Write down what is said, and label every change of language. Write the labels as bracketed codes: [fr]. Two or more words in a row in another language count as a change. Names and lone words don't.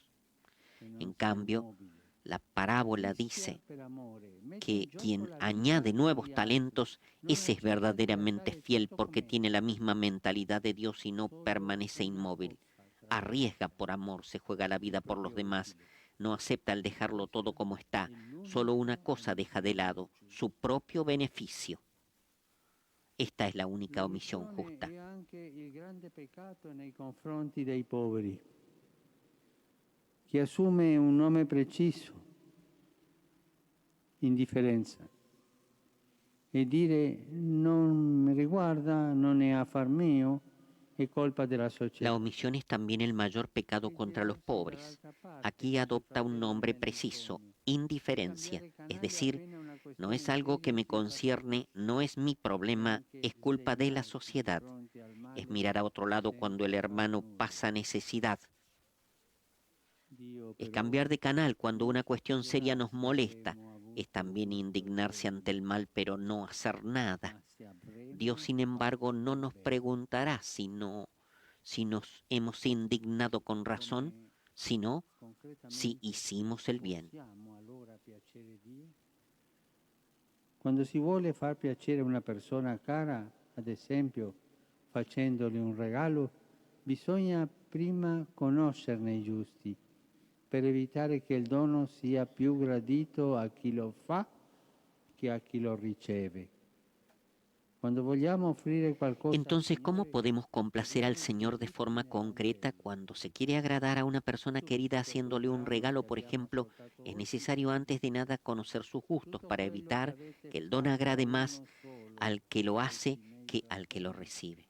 [es] En cambio, la parábola dice que quien añade nuevos talentos, ese es verdaderamente fiel porque tiene la misma mentalidad de Dios y no permanece inmóvil. Arriesga por amor, se juega la vida por los demás, no acepta el dejarlo todo como está, solo una cosa deja de lado, su propio beneficio. Esta es la única omisión justa. [it] Che assume un nome preciso, indifferenza, e dire non mi riguarda, non è affar mio, è colpa della società. [es] La omisión es también el mayor pecado contra los pobres. Aquí adopta un nombre preciso, indiferencia, es decir, no es algo que me concierne, no es mi problema, es culpa de la sociedad. Es mirar a otro lado cuando el hermano pasa necesidad. Es cambiar de canal cuando una cuestión seria nos molesta. Es también indignarse ante el mal, pero no hacer nada. Dios, sin embargo, no nos preguntará si nos hemos indignado con razón, sino si hicimos el bien. [it] Quando si vuole far piacere a una persona cara, ad esempio, facendole un regalo, bisogna prima conoscerne i giusti, per evitare che il dono sia più gradito a chi lo fa che a chi lo riceve. [es] Entonces, ¿cómo podemos complacer al Señor de forma concreta cuando se quiere agradar a una persona querida haciéndole un regalo, por ejemplo? Es necesario antes de nada conocer sus gustos para evitar que el don agrade más al que lo hace que al que lo recibe.